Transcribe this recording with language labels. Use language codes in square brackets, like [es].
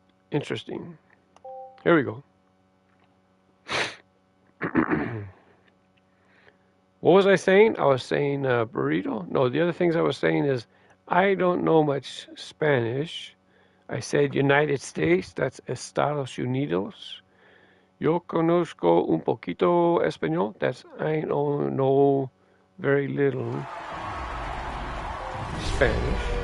[en] Interesting. Here we go. What was I saying? I was saying burrito. No, the other things I was saying is I don't know much Spanish. I said United States. That's Estados Unidos. [es] Yo conozco un poquito español. [en] That's I don't know very little Spanish.